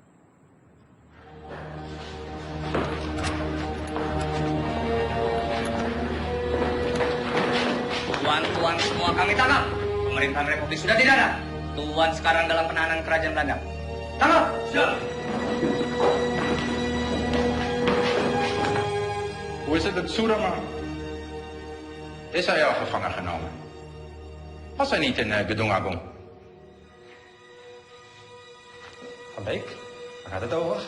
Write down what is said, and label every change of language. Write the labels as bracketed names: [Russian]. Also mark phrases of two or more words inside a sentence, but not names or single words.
[Indonesian] Tuan-tuan semua kami tangkap. Pemerintahan Republik sudah tidak ada. Tuan sekarang dalam penahanan kerajaan Belanda. Tangkap! Siap. [Dutch] Hoe is het met Soederman? Is hij al gevangen genomen? Was hij niet in Gedung Agung? Van Beek, waar gaat het over?